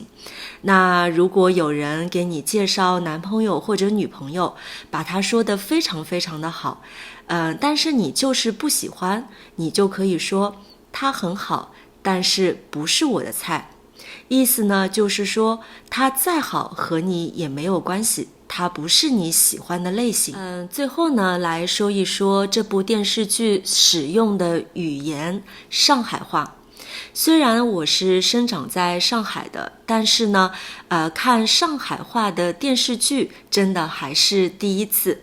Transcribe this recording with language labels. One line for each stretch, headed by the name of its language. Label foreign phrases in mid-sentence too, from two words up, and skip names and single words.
Chinese: 那如果有人給你介紹男朋友或者女朋友，把他說得非常非常的好，但是你就是不喜歡，你就可以說他很好，但是不是我的菜。意思呢，就是說他再好和你也沒有關係，它不是你喜歡的類型。最後呢，來說一說這部電視劇使用的語言上海話。雖然我是生長在上海的，但是呢，看上海話的電視劇真的還是第一次。